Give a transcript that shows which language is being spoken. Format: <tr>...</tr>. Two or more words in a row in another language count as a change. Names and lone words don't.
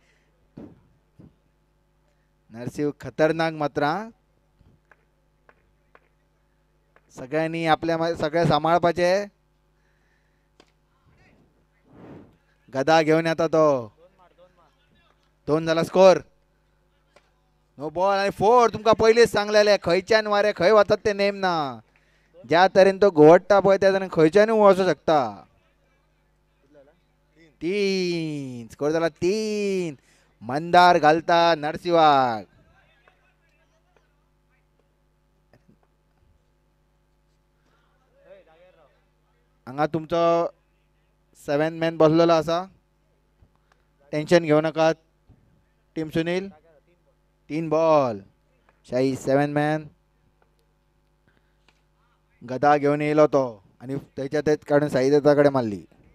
<kok>नरसिंह खतरनाक मात्र. सगळ्यांनी आपल्या सगळ्या सांभाळपाचे. गदा घेऊन येता तो. 2 झाला स्कोर.</kok> <en>no ball</en> <kok>आणि 4. तुमका पहिलेच सांगलेले खयच्यान वारे खंय वतात ते नेम ना. ज्या तरेन तो घोवडटा पळय त्या तरेन खंयच्यानूय वचू शकता. 3 स्कोर झाला 3. मंदार घालता नरसिंहाक. हांगा तुमचो 7 मॅन बसलेलो असा. टेन्शन घेऊ नकात. टीम सुनील 3 बॉल. शाही 7 मॅन. गदा घेऊन येलो तो आणि त्याच्यात काढून साईदत्ताकडे मारली.</kok>